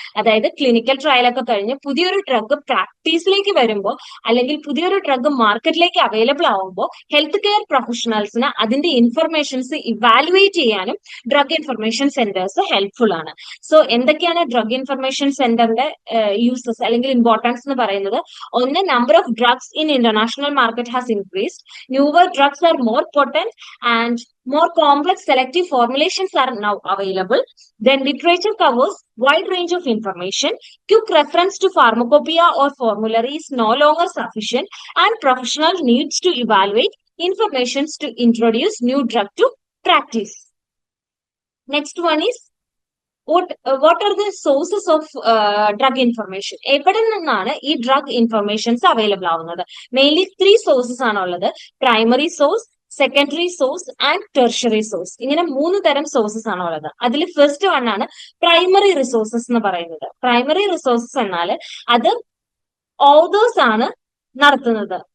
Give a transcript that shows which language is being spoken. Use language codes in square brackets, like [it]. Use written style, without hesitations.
[ml] അതായത് clinical trial ഒക്കെ കഴിഞ്ഞ് പുതിയൊരു ഡ്രഗ് പ്രാക്ടീസിലേക്ക് വരുമ്പോൾ അല്ലെങ്കിൽ പുതിയൊരു ഡ്രഗ് മാർക്കറ്റിലേക്ക് അവൈലബിൾ ആവുമ്പോൾ ഹെൽത്ത് കെയർ പ്രൊഫഷണൽസിന് അതിന്റെ ഇൻഫർമേഷൻസ് ഇവാലുവേറ്റ് ചെയ്യാനും ഡ്രഗ് ഇൻഫർമേഷൻ സെന്റേഴ്സ് ഹെൽപ്ഫുൾ ആണ്. സോ എന്തൊക്കെയാണ് ഡ്രഗ് ഇൻഫർമേഷൻ സെന്ററിന്റെ യൂസസ് അല്ലെങ്കിൽ ഇമ്പോർട്ടൻസ് എന്ന് പറയുന്നത്? ഒന്ന്, [en] number of drugs in international market has increased. Newer drugs are more potent and more complex selective formulations are now available. Then literature covers wide range of information. Quick reference to pharmacopoeia or formulary is no longer sufficient and professional needs to evaluate informations to introduce new drug to practice. Next one is what are the sources of drug information? [ml] എവിടെ നിന്നാണ് ഈ drug informations available ആവുന്നത്? Mainly 3 sources ആണുള്ളത്. Primary source, secondary source and tertiary source. ഇങ്ങനെ 3 തരം sources ആണ് ഉള്ളത്. അതിൽ ഫസ്റ്റ് വൺ ആണ് പ്രൈമറി റിസോഴ്സസ് എന്ന് പറയുന്നത്. പ്രൈമറി റിസോഴ്സസ് എന്നാൽ അത് ഓതേഴ്സ് ആണ് നടത്തുന്നത്.